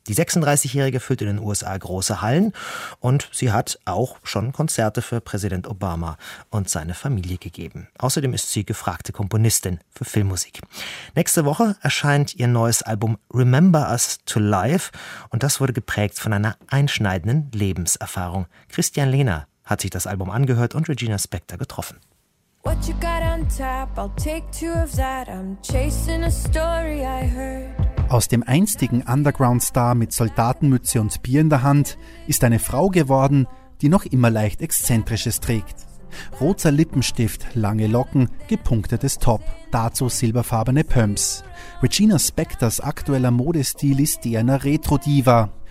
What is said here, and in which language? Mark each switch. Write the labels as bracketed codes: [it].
[de] Die 36-Jährige füllt in den USA große Hallen und sie hat auch schon Konzerte für Präsident Obama und seine Familie gegeben. Außerdem ist sie gefragte Komponistin für Filmmusik. Nächste Woche erscheint ihr neues Album Remember Us to Life und das wurde geprägt von einer einschneidenden Lebenserfahrung. Christian Lehner hat sich das Album angehört und Regina Spektor getroffen. [en] What you got on tap, I'll take two of that, I'm chasing a story I heard. [de] Aus dem einstigen Underground-Star mit Soldatenmütze und Bier in der Hand ist eine Frau geworden, die noch immer leicht Exzentrisches trägt. Roter Lippenstift, lange Locken, gepunktetes Top, dazu silberfarbene Pumps. Regina Spektors aktueller Modestil ist der einer Retro-Diva.